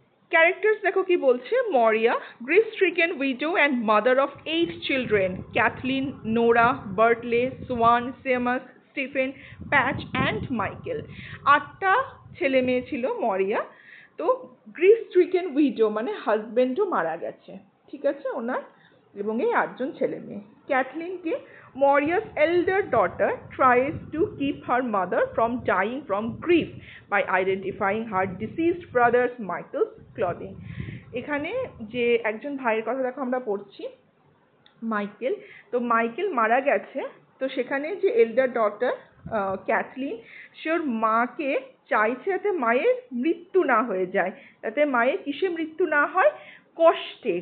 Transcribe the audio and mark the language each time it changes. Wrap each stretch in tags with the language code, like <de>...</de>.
<en>Characters</en> <bn>দেখো কি বলছে,</bn> <en>Maurya, grief-stricken widow and mother of 8 children, Kathleen, Nora, Bartley, Swan, Seamus, Stephen, Patch and Michael।</en> <bn>8টা ছেলে মেয়ে ছিল মরিয়া। তো</bn> <en>grief-stricken widow</en> <bn>মানে হাজবেন্ডও মারা গেছে, ঠিক আছে ওনার, এবং এই 8জন ছেলে মেয়ে।</bn> <en>ক্যাথলিনকে, Moria's elder daughter tries to keep her mother from dying from grief by identifying her deceased brother's Michael's clothing।</en> <bn>এখানে যে একজন ভাইয়ের কথা দেখো আমরা পড়ছি, মাইকেল। তো মাইকেল মারা গেছে, তো সেখানে যে এল্ডার ডটার ক্যাথলিন, সে ওর মাকে চাইছে যাতে মায়ের মৃত্যু না হয়ে যায়, যাতে মায়ের কিসে মৃত্যু না হয়, কষ্টে।</bn>